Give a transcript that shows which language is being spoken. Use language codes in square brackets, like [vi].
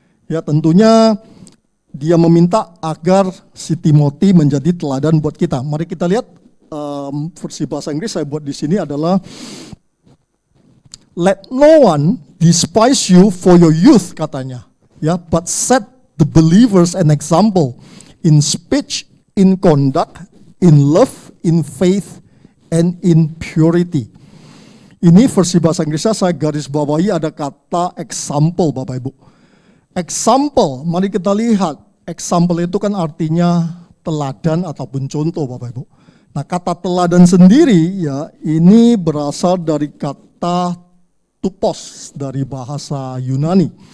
[id] Ya tentunya dia meminta agar si Timoti menjadi teladan buat kita. Mari kita lihat versi bahasa Inggris saya buat di sini adalah [en] let no one despise you for your youth [id] katanya. [en] Ya, but set the believers an example in speech, in conduct, in love, in faith, and in purity. [id] Ini versi bahasa Inggrisnya saya garis bawahi ada kata example Bapak Ibu. Example, mari kita lihat. Example itu kan artinya teladan ataupun contoh Bapak Ibu. Nah kata teladan sendiri ya ini berasal dari kata tupos dari bahasa Yunani.